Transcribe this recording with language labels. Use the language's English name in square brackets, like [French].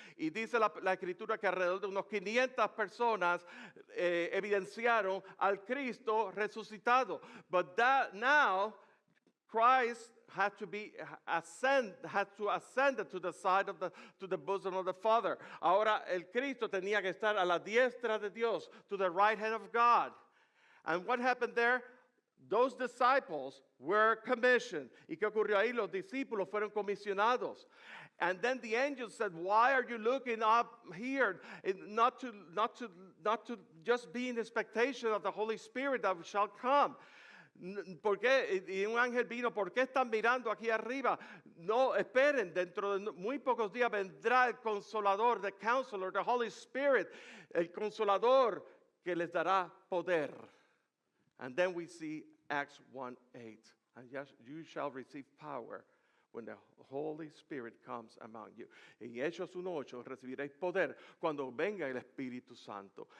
[Spanish] Y dice la escritura que alrededor de unos 500 personas evidenciaron al Cristo resucitado. [English] But that now Christ had to ascend to the side to the bosom of the Father. [Spanish] Ahora el Cristo tenía que estar a la diestra de Dios, [English] to the right hand of God. And what happened there? Those disciples were commissioned. [Spanish] ¿Y qué ocurrió ahí? Los discípulos fueron comisionados. [English] And then the angel said, why are you looking up here? Not to just be in expectation of the Holy Spirit that shall come. [Spanish] ¿Por qué? Y un ángel vino, ¿por qué están mirando aquí arriba? No, esperen, dentro de muy pocos días vendrá el Consolador, [English] the Counselor, the Holy Spirit, [Spanish] el Consolador que les dará poder. [English] And then we see Acts 1:8. And yes, you shall receive power when the Holy Spirit comes among you. [Spanish] En Hechos 1:8 recibiréis poder cuando venga el Espíritu Santo.